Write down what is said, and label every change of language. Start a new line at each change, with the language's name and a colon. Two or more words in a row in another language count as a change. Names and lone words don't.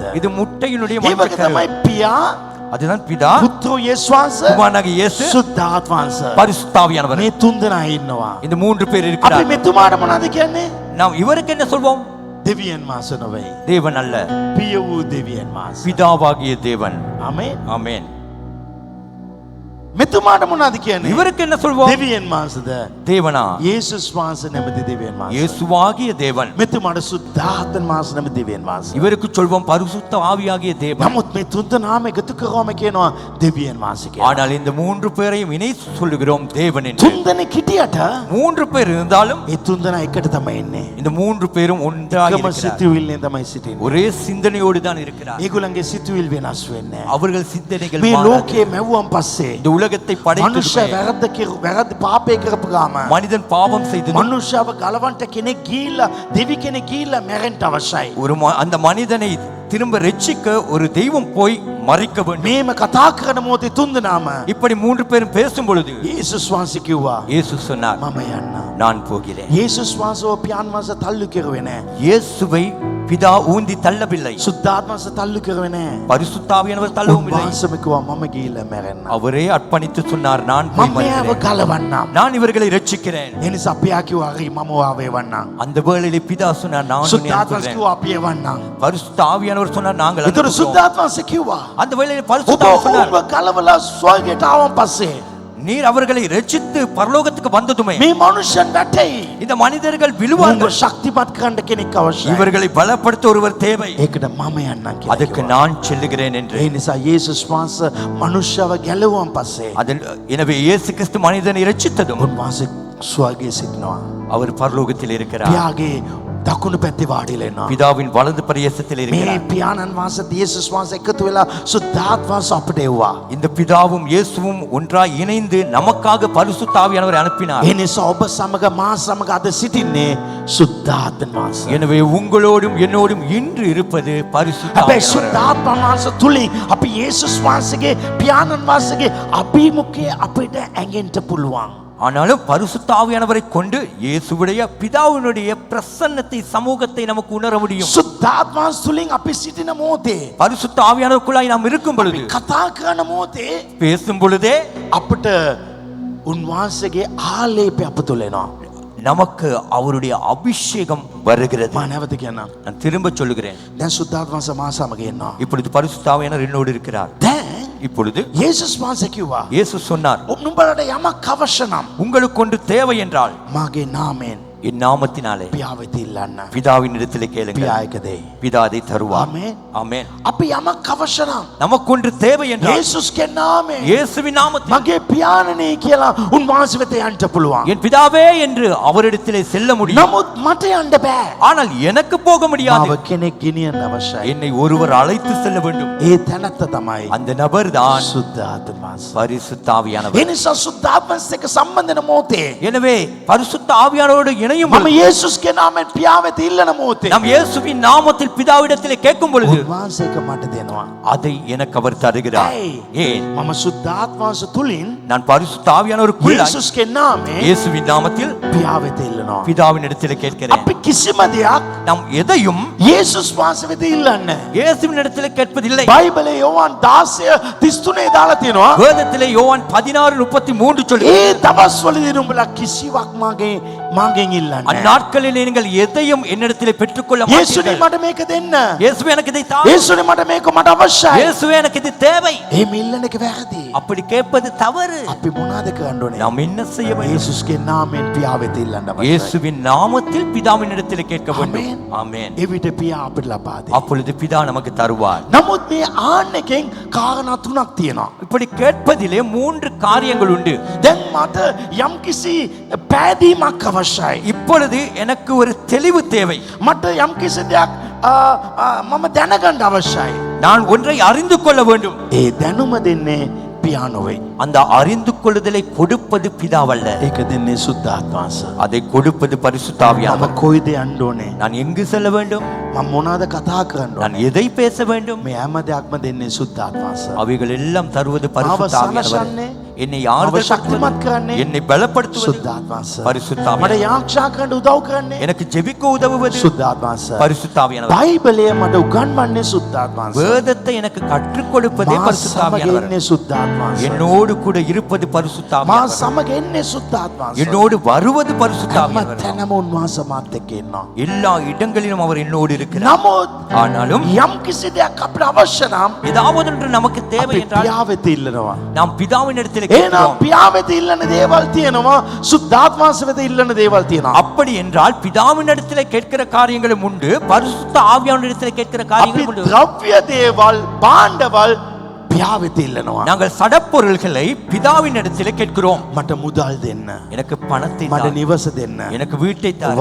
Tamil: இது முட்டையினுடைய
Sinhala: ඒ
Tamil: மஞ்சை
Sinhala: වගේ
Tamil: கரு.
Sinhala: තමයි පියා,
Tamil: அதுதான் பிதா,
Sinhala: පුත්‍රෝ යේසුස් වහන්සේ,
Tamil: குமாரனாகிய இயேசு,
Sinhala: සුද්ධාත්ම වහන්සේ.
Tamil: பரிசுத்தாவியானவர்.
Sinhala: මේ තුන් දෙනා ඉන්නවා.
Tamil: இந்த 3 பேர்
Sinhala: අපි
Tamil: இருக்கிறார்.
Sinhala: මෙතුමාට මොනවද කියන්නේ?
Tamil: நாம் இவருக்கு என்ன சொல்வோம்?
Sinhala: දෙවියන් වහන්සේ නෙවෙයි.
Tamil: தேவன் அல்ல,
Sinhala: පිය වූ දෙවියන් වහන්සේ.
Tamil: பிதாவாகிய தேவன்.
Sinhala: ආමේන්.
Tamil: ஆமென்.
Sinhala: මෙතුමාට මොනවද කියන්නේ?
Tamil: இவருக்கு என்ன சொல்வோம்?
Sinhala: දෙවියන් වහන්සේද?
Tamil: தேவனா,
Sinhala: යේසුස් වහන්සේ නැමැති දෙවියන් වහන්සේ.
Tamil: இயேசுவாகிய தேவன்.
Sinhala: මෙතුමාට සුද්ධාත්ම වහන්සේ නැමැති දෙවියන් වහන්සේ.
Tamil: இவருக்கு சொல்வோம் பரிசுத்த ஆவியாகிய தேவன்.
Sinhala: නමුත් මේ තුන් දෙනාම එකතු කරවම කියනවා දෙවියන් වහන්සේ කියලා.
Tamil: ஆனால் இந்த 3 பேரையும் இணைத்து சொல்லுகிறோம் தேவன் என்று.
Sinhala: තුන් දෙනෙක් හිටියට
Tamil: 3 பேர் இருந்தாலும்
Sinhala: ඒ තුන් දෙනා එකට තමයි ඉන්නේ.
Tamil: இந்த 3 பேரும் ஒன்றாக
Sinhala: එකම
Tamil: இருக்கிறார்.
Sinhala: සිතුවිල්ලෙන් තමයි සිටින්නේ.
Tamil: ஒரே சிந்தனையோடு தான் இருக்கிறார்.
Sinhala: ඒගොල්ලන්ගේ සිතුවිල් වෙනස් වෙන්නේ නැහැ.
Tamil: அவர்கள் சிந்தனைகள்
Sinhala: මේ
Tamil: மாறாது.
Sinhala: ලෝකයේ මැව්වන් පස්සේ
Tamil: இந்த உலகத்தை படைத்தது
Sinhala: මනුෂ්‍ය වැරද්ද පාපය කරපු ගාම
Tamil: மனிதன் பாவம் செய்தது
Sinhala: මනුෂ්‍යව ගලවන්ට කෙනෙක් ගිහිල්ලා දෙවි කෙනෙක් ගිහිල්ලා මැරෙන්න අවශ්‍යයි.
Tamil: அந்த மனிதனை திரும்ப ரட்சிக்க ஒரு தெய்வம் போய் மறிக்க வேண்டும்.
Sinhala: මේම කතා කරන මොහොතේ තුන් දෙනාම
Tamil: இப்படி 3 பேரும் பேசும் பொழுது
Sinhala: යේසුස් වහන්සේ කිව්වා
Tamil: இயேசு சொன்னார்,
Sinhala: මම යන්න.
Tamil: நான் போகிறேன்.
Sinhala: යේසුස් වහන්සේ පියාණන් වහන්සේ තල්ලු කෙරුවේ නැහැ.
Tamil: இயேசுவை பிதா ஊந்தி தள்ளவில்லை.
Sinhala: සුද්ධාත්ම වහන්සේ තල්ලු කෙරුවේ නැහැ.
Tamil: பரிசுத்தாவியானவர் தள்ளவும் இல்லை.
Sinhala: වහන්සේම කිව්වා මම ගිහිල්ලා මැරෙන්න.
Tamil: அவரே அர்ப்பணித்து சொன்னார், நான் போய்
Sinhala: මම එයාව
Tamil: மறிக்கிறேன்.
Sinhala: ගලවන්නම්.
Tamil: நான் இவர்களை ரட்சிக்கிறேன்.
Sinhala: ඒ නිසා පියා කිව්වා හරි මම ඔයාව එවන්නම්.
Tamil: அந்த வேளையிலே பிதா சொன்னார், நான் உன்னை
Sinhala: සුද්ධාත්ම වහන්සේ
Tamil: அனுப்புகிறேன்.
Sinhala: කිව්වා අපි එවන්නම්.
Tamil: பரிசுத்த ஆவியானவர் சொன்னார், நாங்கள்
Sinhala: ඒතර
Tamil: அனுப்புகிறோம்.
Sinhala: සුද්ධාත්ම වහන්සේ කිව්වා
Tamil: அந்த வேளையிலே
Sinhala: ඔබ
Tamil: பரிசுத்த ஆவி சொன்னார்,
Sinhala: ඔවුන්ව ගලවලා ස්වර්ගයට ආවන් පස්සේ
Tamil: நீர் அவர்களை ரட்சித்து பரலோகத்துக்கு வந்ததுமே
Sinhala: මේ මනුෂ්‍යයන් වැටෙයි.
Tamil: இந்த மனிதர்கள்
Sinhala: උන්ව
Tamil: விழுவார்கள்.
Sinhala: ශක්තිමත් කරන්න කෙනෙක් අවශ්‍යයි.
Tamil: இவர்களை பலப்படுத்த ஒருவர் தேவை.
Sinhala: ඒකට මම යන්නම් කියලා.
Tamil: அதுக்கு
Sinhala: කිව්වා.
Tamil: நான் செல்லுகிறேன் என்று.
Sinhala: ඒ නිසා යේසුස් වහන්සේ මනුෂ්‍යව ගැලවුවන් පස්සේ
Tamil: அதில் எனவே இயேசு கிறிஸ்து மனிதனை ரட்சித்ததும்
Sinhala: උන්වහන්සේ ස්වර්ගයේ සිටිනවා.
Tamil: அவர் பரலோகத்தில் இருக்கிறார்.
Sinhala: පියාගේ දකුණු පැත්තේ වාඩිලා ඉන්නවා.
Tamil: பிதாவின் வலது பரியசத்தில்
Sinhala: මේ
Tamil: இருக்கிறார்.
Sinhala: පියාණන් වහන්සේ යේසුස් වහන්සේ එකතු වෙලා සුද්ධාත්ම වහන්සේ අපිට එව්වා.
Tamil: இந்த பிதாவும் இயேசுவும் ஒன்றாய் இணைந்து நமக்காக பரிசுத்த ஆவியானவரை அனுப்பினார்.
Sinhala: ඒ නිසා ඔබ සමග මා සමග අද සිටින්නේ සුද්ධාත්ම වහන්සේ.
Tamil: எனவே உங்களோடும் என்னோடும் இன்று இருப்பது பரிசுத்த
Sinhala: හැබැයි
Tamil: ஆவியானவர்.
Sinhala: සුද්ධාත්ම වහන්සේ තුලින් අපි යේසුස් වහන්සේගේ පියාණන් වහන්සේගේ අභිමුඛය අපිට ඇඟෙන්න පුළුවන්.
Tamil: ஆனாலும் பரிசுத்த ஆவியானவரை கொண்டு இயேசுவுடைய பிதாவினுடைய பிரசன்னத்தை சமூகத்தை நமக்கு உணர முடியும்.
Sinhala: සුද්ධාත්ම වහන්සේ තුලින් අපි සිටින මොහොතේ
Tamil: பரிசுத்த ஆவியானவருக்குள்ளாய் நாம் இருக்கும் பொழுது,
Sinhala: කතා කරන මොහොතේ
Tamil: பேசும் பொழுதே
Sinhala: අපිට උන්වහන්සේගේ ආලේපය අප තුල එනවා.
Tamil: நமக்கு அவருடைய அபிஷேகம் வருகிறது.
Sinhala: මම නැවත කියන්නම්.
Tamil: நான் திரும்ப சொல்லுகிறேன்,
Sinhala: දැන් සුද්ධාත්ම වහන්සේ මා සමග ඉන්නවා.
Tamil: இப்பொழுது பரிசுத்த ஆவியானவர் என்னோடு இருக்கிறார்.
Sinhala: දැන්
Tamil: இப்பொழுது
Sinhala: යේසුස් වහන්සේ කිව්වා
Tamil: இயேசு சொன்னார்,
Sinhala: නුඹලට යමක් අවශ්‍ය නම්
Tamil: உங்களுக்கு ஒன்று தேவை என்றால்
Sinhala: මාගේ නාමයෙන්
Tamil: என் நாமத்தினாலே
Sinhala: පියා වෙත ඉල්ලන්න.
Tamil: பிதாவின் இடத்திலே கேளுங்கள்,
Sinhala: පියා එක දෙයි.
Tamil: பிதா அதை தருவார்.
Sinhala: ආමේන්.
Tamil: ஆமென்.
Sinhala: අපි යමක් අවශ්‍ය නම්
Tamil: நமக்கு ஒன்று தேவை என்றால்
Sinhala: යේසුස්ගේ නාමයෙන්
Tamil: இயேசுவின் நாமத்தில்
Sinhala: මගේ පියාණනේ කියලා උන්වහන්සේ වෙත යන්න පුළුවන්.
Tamil: என் பிதாவே என்று அவரிடத்திலே செல்ல முடியும்.
Sinhala: නමුත් මට යන්න බෑ.
Tamil: ஆனால் எனக்கு போக முடியாது.
Sinhala: මාව කෙනෙක් ගෙනියන්න අවශ්‍යයි.
Tamil: என்னை ஒருவர் அழைத்து செல்ல வேண்டும்.
Sinhala: ඒ තැනත්ත තමයි
Tamil: அந்த நபர் தான்
Sinhala: සුද්ධාත්ම වහන්සේ.
Tamil: பரிசுத்த
Sinhala: ඒ
Tamil: ஆவியானவர்.
Sinhala: නිසා සුද්ධාත්ම වහන්සේ එක්ක සම්බන්ධන මොහොතේ
Tamil: எனவே பரிசுத்த ஆவியானவரோடு இணையும்
Sinhala: මම
Tamil: பொழுது,
Sinhala: යේසුස්ගේ නාමයෙන් පියා වෙත ඉල්ලන මොහොතේ
Tamil: நாம் இயேசுவின் நாமத்தில் பிதாவிடத்திலே கேட்கும் பொழுது
Sinhala: උන්වහන්සේ එක මට දෙනවා.
Tamil: அதை எனக்கு அவர் தருகிறார்.
Sinhala: ඇයි?
Tamil: ஏன்?
Sinhala: මම සුද්ධාත්ම වහන්සේ තුලින්
Tamil: நான் பரிசுத்த ஆவியானவருக்குள்ளாய்
Sinhala: යේසුස්ගේ නාමයෙන්
Tamil: இயேசுவின் நாமத்தில்
Sinhala: පියා වෙත ඉල්ලනවා.
Tamil: பிதாவின் இடத்திலே கேட்கிறேன்.
Sinhala: අපි කිසිම දෙයක්
Tamil: நாம் எதையும்
Sinhala: යේසුස් වහන්සේ වෙත ඉල්ලන්නේ නැහැ.
Tamil: இயேசுவின் இடத்திலே கேட்பதில்லை.
Sinhala: බයිබලයේ යෝහන් 16:33 දාලා තියෙනවා.
Tamil: வேதத்திலே யோவான் 16:33 சொல்லுகிறது,
Sinhala: ඒ දවස්වලදී නුඹලා කිසිවක් මගෙන් இல்லන්න.
Tamil: அந்நாட்களில் நீங்கள் எதையும் என்னிடத்திலே பெற்றுக்கொள்ள
Sinhala: යේසුනේ
Tamil: மாட்டீர்கள்.
Sinhala: මට මේක දෙන්න.
Tamil: இயேசுவே எனக்கு இதை தா.
Sinhala: යේසුනේ මට මේක මට අවශ්‍යයි.
Tamil: இயேசுவே எனக்கு இது தேவை.
Sinhala: එහෙම ඉල්ලන එක වැරදි.
Tamil: அப்படி கேட்பது தவறு.
Sinhala: අපි මොනවද කරන්න ඕනේ?
Tamil: நாம் என்ன செய்ய வேண்டும்?
Sinhala: යේසුස්ගේ නාමයෙන් පියා වෙත ඉල්ලන්න අවශ්‍යයි.
Tamil: இயேசுவின் நாமத்தில் பிதாவின் இடத்திலே கேட்க வேண்டும். ஆமென்.
Sinhala: එවිට පියා අපිට ලබා දෙයි.
Tamil: அப்பொழுது பிதா நமக்கு தருவார்.
Sinhala: නමුත් මේ ආන්න එකෙන් කාරණා තුනක් තියෙනවා.
Tamil: இப்படி கேட்பதிலே 3 காரியங்கள் உண்டு.
Sinhala: දැන් මට යම්කිසි පෑදීමක් අවශ්‍යයි.
Tamil: இப்பொழுது எனக்கு ஒரு தெளிவு தேவை.
Sinhala: මට යම්කිසි දෙයක් මම දැනගන්න අවශ්‍යයි.
Tamil: நான் ஒன்றை அறிந்து கொள்ள வேண்டும்.
Sinhala: ඒ දැනුම දෙන්නේ පියා නොවේ.
Tamil: அந்த அறிந்து கொள்ளுதலை கொடுப்பது பிதாவல்ல.
Sinhala: ඒක දෙන්නේ සුද්ධාත්මාස.
Tamil: அதை கொடுப்பது பரிசுத்த
Sinhala: මම
Tamil: ஆவியானவர்.
Sinhala: කොයිද යන්න ඕනේ?
Tamil: நான் எங்கு செல்ல வேண்டும்?
Sinhala: මම මොනවද කතා කරන්න
Tamil: நான்
Sinhala: ඕනේ?
Tamil: எதை பேச வேண்டும்?
Sinhala: මේ හැම දෙයක්ම දෙන්නේ සුද්ධාත්මාස.
Tamil: அவைகள் எல்லாம் தருவது பரிசுத்த ஆவியானவர்.
Sinhala: සනසන්නේ,
Tamil: என்னை
Sinhala: මම
Tamil: ஆறுதல்
Sinhala: ශක්තිමත්
Tamil: படுத்துவது,
Sinhala: කරන්නේ
Tamil: என்னை பலப்படுத்துவது
Sinhala: සුද්ධාත්මාස.
Tamil: பரிசுத்த
Sinhala: මට
Tamil: ஆவியானவர்.
Sinhala: යාක්ෂා කරන්න උදව් කරන්නේ
Tamil: எனக்கு ஜெபிக்க உதவுவது
Sinhala: සුද්ධාත්මාස.
Tamil: பரிசுத்த ஆவியானவர்.
Sinhala: බයිබලය මට උගන්වන්නේ සුද්ධාත්මාස.
Tamil: வேதத்தை எனக்கு கற்றுக் கொடுப்பதே
Sinhala: මා
Tamil: பரிசுத்த
Sinhala: සමග
Tamil: ஆவியானவர்.
Sinhala: ඉන්නේ සුද්ධාත්මාස.
Tamil: என்னோடு கூட இருப்பது பரிசுத்த
Sinhala: මා
Tamil: ஆவியானவர்.
Sinhala: සමග ඉන්නේ සුද්ධාත්මාස.
Tamil: என்னோடு வருவது பரிசுத்த
Sinhala: හැම
Tamil: ஆவியானவர்.
Sinhala: තැනම උන්වහන්සේ මාත් එක්ක ඉන්නවා.
Tamil: எல்லா இடங்களிலும் அவர் என்னோடு இருக்கிறார்.
Sinhala: නමුත්
Tamil: ஆனாலும்
Sinhala: යම්කිසි දෙයක් අපිට අවශ්‍ය නම්
Tamil: ஏதாவது ஒன்று நமக்கு தேவை
Sinhala: අපි
Tamil: என்றால்
Sinhala: පියා වෙත ඉල්ලනවා.
Tamil: நாம் பிதாவின் இடத்தில்
Sinhala: එහෙනම්
Tamil: கேட்கிறோம்.
Sinhala: පියා වෙත ඉල්ලන දේවල් තියෙනවා, සුද්ධාත්මාස වෙත ඉල්ලන දේවල් තියෙනවා.
Tamil: அப்படி என்றால் பிதாவின் இடத்துல கேட்கிற காரியங்களும் உண்டு, பரிசுத்த ஆவியானவர் இடத்துல கேட்கிற
Sinhala: අපි
Tamil: காரியங்களும் உண்டு.
Sinhala: ද්‍රව්‍ය දේවල්, භාණ්ඩවල් පියා වෙත ඉල්ලනවා.
Tamil: நாங்கள் சடப்பொருள்களை பிதாவின் இடத்துல கேட்கிறோம்.
Sinhala: මට මුදල් දෙන්න.
Tamil: எனக்கு பணத்தை
Sinhala: මට
Tamil: தாரும்.
Sinhala: නිවස දෙන්න.
Tamil: எனக்கு வீட்டை தாரும்.